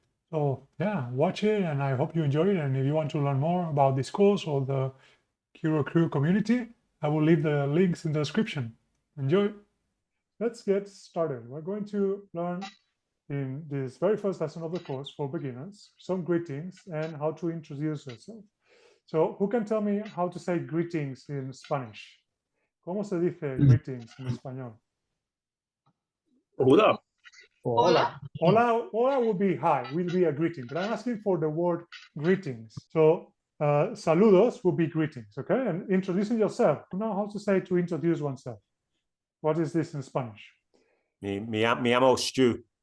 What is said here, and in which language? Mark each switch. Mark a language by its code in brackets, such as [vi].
[en] So yeah, watch it, and I hope you enjoy it. And if you want to learn more about this course or the Qroo Crew community, I will leave the links in the description. Enjoy. Let's get started. We're going to learn in this very first lesson of the course for beginners some greetings and how to introduce yourself. So who can tell me how to say greetings in Spanish? [es] ¿Cómo se dice greetings en español? Hola. Hola. [en] Hola, hola will be hi, will be a greeting, but I'm asking for the word greetings. So saludos will be greetings, okay? And introducing yourself. You know how to say to introduce oneself. What is this in Spanish? [es] Me llamo Stu.